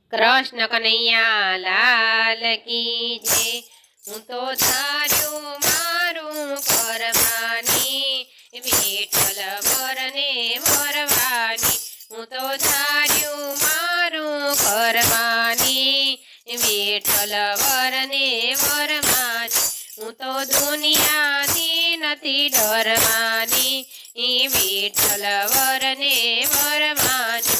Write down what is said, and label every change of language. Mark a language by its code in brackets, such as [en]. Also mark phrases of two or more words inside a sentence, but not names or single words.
[hi] कृष्ण कन्हैया लाल की जय। [gu] હું તો ધાર્યું મારું કરવાની વિઠ્ઠલ વરને વરવાની। હું તો ધાર્યું મારું કરવાની વિઠ્ઠલ વરને વરવાની। હું તો દુનિયાથી નથી ડરવાની વિઠ્ઠલ વરને વરવાની।